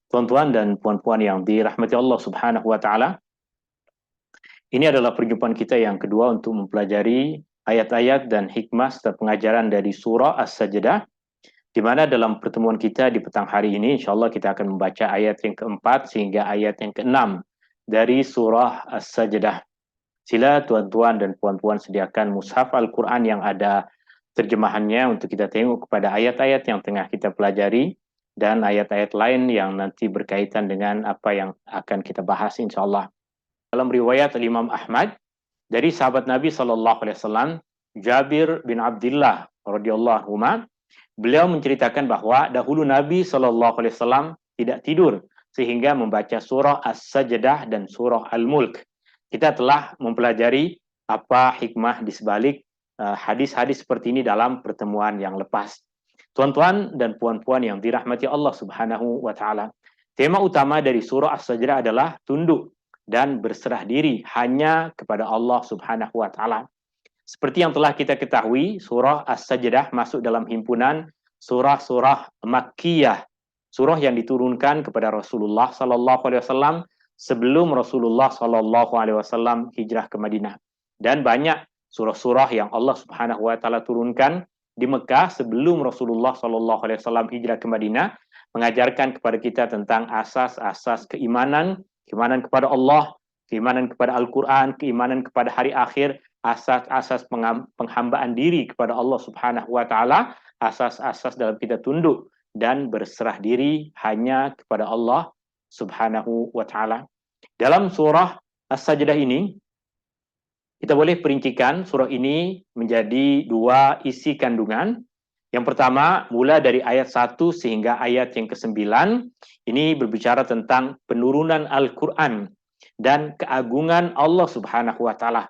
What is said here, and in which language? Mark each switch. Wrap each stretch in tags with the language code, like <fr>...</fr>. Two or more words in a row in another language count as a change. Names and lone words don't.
<ms>Tuan-tuan dan puan-puan yang dirahmati Allah</ms> <ar>سبحانه وتعالى,</ar> <ms>ini adalah perjumpaan kita yang kedua untuk mempelajari ayat-ayat dan hikmah serta pengajaran dari surah As-Sajdah, di mana dalam pertemuan kita di petang hari ini insyaallah kita akan membaca ayat yang keempat sehingga ayat yang keenam dari surah As-Sajdah. Sila tuan-tuan dan puan-puan sediakan mushaf Al-Quran yang ada terjemahannya untuk kita tengok kepada ayat-ayat yang tengah kita pelajari dan ayat-ayat lain yang nanti berkaitan dengan apa yang akan kita bahas insyaallah. Dalam riwayat Imam Ahmad dari sahabat Nabi SAW, Jabir bin Abdullah</ms> <ar>رضي الله عنه,</ar> <ms>beliau menceritakan bahwa dahulu Nabi SAW tidak tidur sehingga membaca surah As-Sajdah dan surah Al-Mulk. Kita telah mempelajari apa hikmah di sebalik hadis-hadis seperti ini dalam pertemuan yang lepas. Tuan-tuan dan puan-puan yang dirahmati Allah</ms> <ar>سبحانه وتعالى,</ar> <ms>tema utama dari surah As-Sajdah adalah tunduk dan berserah diri hanya kepada Allah</ms> <ar>سبحانه وتعالى.</ar> <ms>Seperti yang telah kita ketahui, surah As-Sajdah masuk dalam himpunan surah-surah Makkiyah, surah yang diturunkan kepada Rasulullah</ms> <ar>صلى الله عليه وسلم</ar> <ms>sebelum Rasulullah</ms> <ar>صلى الله عليه وسلم</ar> <ms>hijrah ke Madinah. Dan banyak surah-surah yang Allah</ms> <ar>سبحانه وتعالى</ar> <ms>turunkan di Mekah sebelum Rasulullah</ms> <ar>صلى الله عليه وسلم</ar> <ms>hijrah ke Madinah, mengajarkan kepada kita tentang asas-asas keimanan, keimanan kepada Allah, keimanan kepada Al-Quran, keimanan kepada hari akhir, asas-asas penghambaan diri kepada Allah</ms> <ar>سبحانه وتعالى,</ar> <ms>asas-asas dalam kita tunduk dan berserah diri hanya kepada Allah</ms> <ar>سبحانه وتعالى.</ar> <ms>Dalam surah As-Sajdah ini kita boleh perincikan surah ini menjadi dua isi kandungan. Yang pertama, mula dari ayat 1 sehingga ayat yang ke-9, ini berbicara tentang penurunan Al-Quran dan keagungan Allah</ms> <ar>سبحانه وتعالى.</ar>